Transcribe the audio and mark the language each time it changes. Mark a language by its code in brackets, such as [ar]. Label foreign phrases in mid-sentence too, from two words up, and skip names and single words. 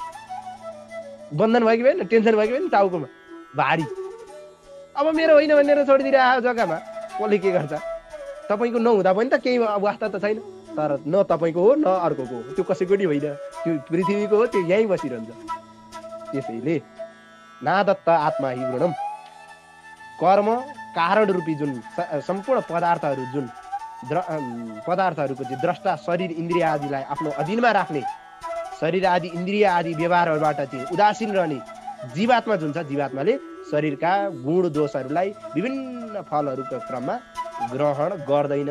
[ne] बन्धन भयो कि भएन? टेन्सन भयो कि भएन? टाउकोमा भारी। अब मेरो होइन भनेर छोडिदिएर आयो जग्गामा, कसले के गर्छ? तपाईँको नहुँदा पनि त केही वास्ता त छैन। तर न तपाईँको हो न अर्कोको हो, त्यो कसैको नि होइन, त्यो पृथ्वीको हो, त्यो यहीँ बसिरहन्छ। त्यसैले [sa] नादत्त आत्मा हि गुणम, [ne] कर्म कारण रूपी जुन सम्पूर्ण पदार्थहरू, जुन पदार्थहरूको चाहिँ द्रष्टा शरीर इन्द्रिय आदिलाई आफ्नो अधीनमा राख्ने, शरीर आदि इन्द्रिय आदि व्यवहारहरूबाट चाहिँ उदासीन रहने जीवात्मा जुन छ, जीवात्माले शरीरका गुण दोषहरूलाई विभिन्न फलहरूको क्रममा ग्रहण गर्दैन।